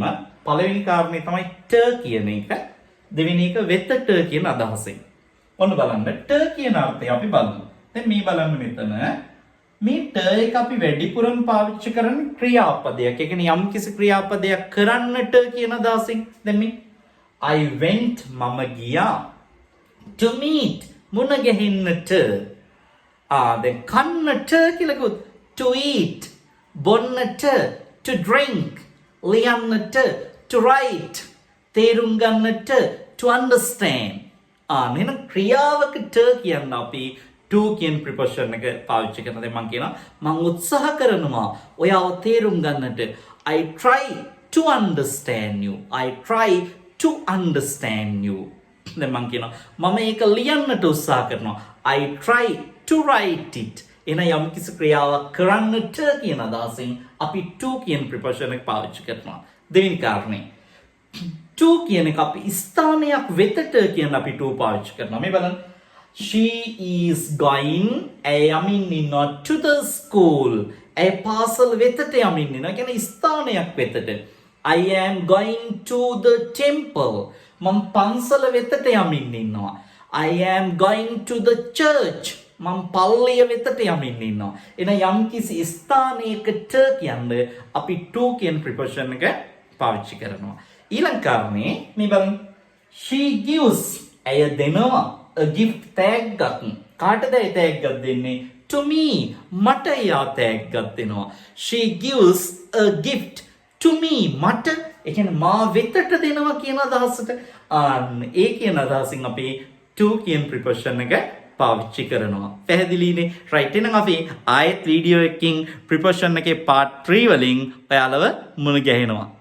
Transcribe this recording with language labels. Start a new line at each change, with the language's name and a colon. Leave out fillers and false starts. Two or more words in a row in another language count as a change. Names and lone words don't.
Sinhala: පළවෙනි කාරණේ තමයි to කියන එක. දෙවෙනි එක වෙතට කියන අදහසෙන්. ඔන්න බලන්න ට කියන අර්ථය අපි බලමු. දැන් මේ බලන්න මෙතන මේ ට එක අපි වැඩිපුරම පාවිච්චි කරන ක්‍රියාපදයක්. ඒ කියන්නේ යම් කිසි ක්‍රියාපදයක් කරන්නට කියන අදහසින්. දැන් මේ
English: I went
Sinhala: මම ගියා
English: to meet
Sinhala: මුණ ගැහෙන්නට. දැන් කන්නට කියලා කිව්වොත්
English: to eat
Sinhala: බොන්නට
English: to drink
Sinhala: ලියන්නට
English: to write
Sinhala: තේරුම් ගන්නට
English: to understand.
Sinhala: නේද ක්‍රියාවක ට කියන්න අපි to කියන preposition එක පාවිච්චි කරන දේ මම කියනවා මම උත්සාහ කරනවා ඔයාව තේරුම් ගන්නට.
English: I try to understand you. I try to understand you.
Sinhala: දැන් මම කියනවා මම ඒක ලියන්නට උත්සාහ කරනවා.
English: I try to write it.
Sinhala: එන යම් කිසි ක්‍රියාවක් කරන්නට කියන අදහසින් අපි to කියන preposition එක පාවිච්චි කරනවා. දෙවෙනි කාරණේ to කියන එක අපි ස්ථානයක් වෙතට කියන අපි to පාවිච්චි කරනවා. මේ බලන්න.
English: She is going
Sinhala: යමින් ඉන්නවා
English: to the school.
Sinhala: පාසල් වෙතට යමින් ඉන්නවා. කියන්නේ ස්ථානයක් වෙතට.
English: I am going to the temple.
Sinhala: මම පන්සල වෙතට යමින් ඉන්නවා.
English: I am going to the church.
Sinhala: මම පල්ලිය වෙතට යමින් ඉන්නවා. එන යම් කිසි ස්ථානයකට කියන්නේ අපි to කියන preposition එක පාවිච්චි කරනවා. ඊළඟ කාරණේ මේ බලන්න.
English: She gives
Sinhala: ඇය දෙනවා
English: a gift තෑග්ගක්.
Sinhala: කාටද ඒ තෑග්ගක් දෙන්නේ?
English: to me
Sinhala: මට යා තෑග්ගක් දෙනවා.
English: She gives a gift to me
Sinhala: මට ඒ කියන්නේ මා වෙතට දෙනවා කියන අදහසට. ඒ කියන අදහසින් අපි to කියන preposition එක පාවිච්චි කරනවා. පැහැදිලිනේ? right එහෙනම් අපි ආයෙත් වීඩියෝ එකකින් preposition එකේ part 3 වලින් ඔයාලව මුණ ගැහෙනවා.